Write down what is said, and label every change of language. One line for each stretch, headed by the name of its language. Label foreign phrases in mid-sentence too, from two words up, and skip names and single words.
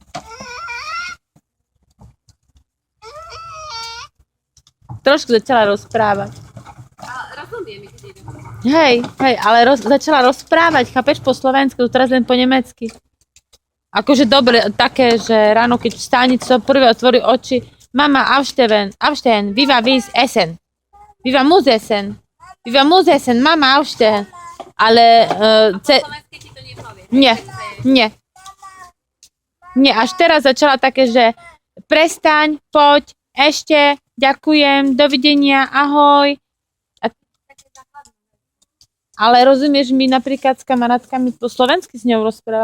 Slovak: Trošku začala rozprávať. A rozumiem, keď idem. Hej, ale začala rozprávať, chápeš, po slovensky, teraz len po nemecky. Akože dobre, také, že ráno, keď vstáni, co prvé otvorí oči, mama,
German: aufstehen, viva vis essen. Viva muss essen. Viva muss essen, mama, aufstehen.
Slovak: Ale... Po slovensky ti to nepovie. Nie. Nie, až teraz začala také, že prestaň, poď, ešte, ďakujem, dovidenia, ahoj. Ale rozumieš, my napríklad s kamarátkami po slovensky s ňou rozprávame.